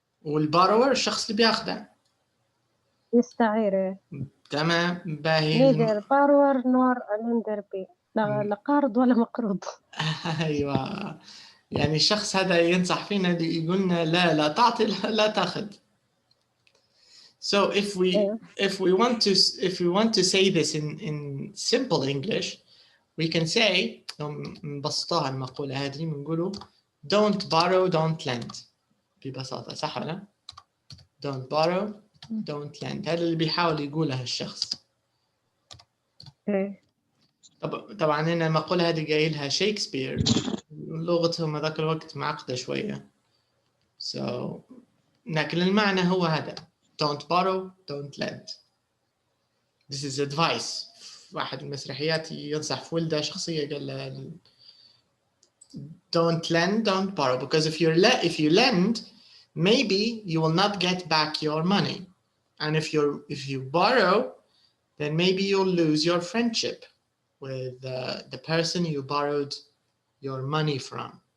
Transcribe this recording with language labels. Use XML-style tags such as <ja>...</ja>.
<ar>والبارور الشخص اللي بياخده. يستعير. تمام، باهي.</ar> <en>neither borrower nor lender be.</en> <ar>لا قارض ولا مقروض. أيوة، يعني الشخص هذا ينصح فينا، يقولنا لا تعطي لا تاخذ.</ar> <en>So if we want to say this in simple English, we can say</en> <ar>نبسطها المقولة هذه بنقوله</ar> <en>don't borrow don't lend</en> <ar>ببساطة، صح ولا؟ don't borrow don't lend، هذا اللي بيحاول يقوله الشخص. طبعا هنا المقولة هذه قايلها شكسبير، لغتهم هذاك الوقت معقدة شوية. So لكن المعنى هو هذا</ar> <en>don't borrow don't lend. This is advice.</en> <ar>واحد من المسرحيات ينصح في ولده شخصية قال له</ar> <en>don't lend don't borrow, because if you lend maybe you will not get back your money, and if you borrow then maybe you'll lose your friendship with the person you borrowed your money from.</en>